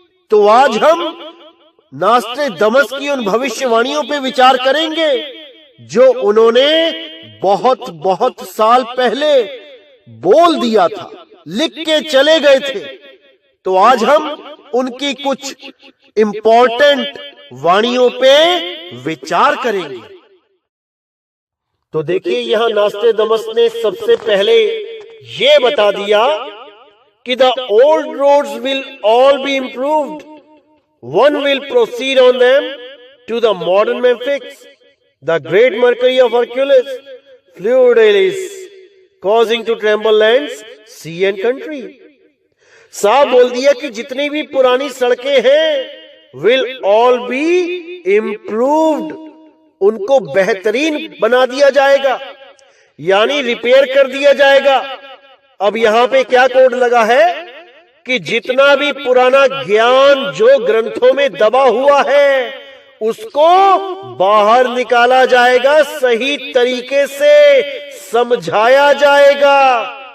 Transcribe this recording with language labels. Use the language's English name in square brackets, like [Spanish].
[Hindi] तो आज हम नास्ट्रेडमस की उन भविष्यवाणियों पे विचार करेंगे जो उन्होंने बहुत बहुत साल पहले बोल दिया था, लिख के चले गए थे। तो आज हम उनकी कुछ इंपॉर्टेंट वाणियों पे विचार करेंगे। तो देखिए, यहां नास्ट्रेडमस ने सबसे पहले ये बता दिया कि [English] The old roads will all be improved, one will proceed on them to the modern Memphis, the great mercury of Hercules, Fluidalis, causing to tremble lands, sea and country. [Hindi] साफ बोल दिया कि जितनी भी पुरानी सड़कें हैं [English] will all be improved, [Hindi] उनको बेहतरीन बना दिया जाएगा, यानी रिपेयर कर दिया जाएगा। अब यहां पे क्या कोड लगा है कि जितना भी पुराना ज्ञान जो ग्रंथों में दबा हुआ है उसको बाहर निकाला जाएगा, सही तरीके से समझाया जाएगा।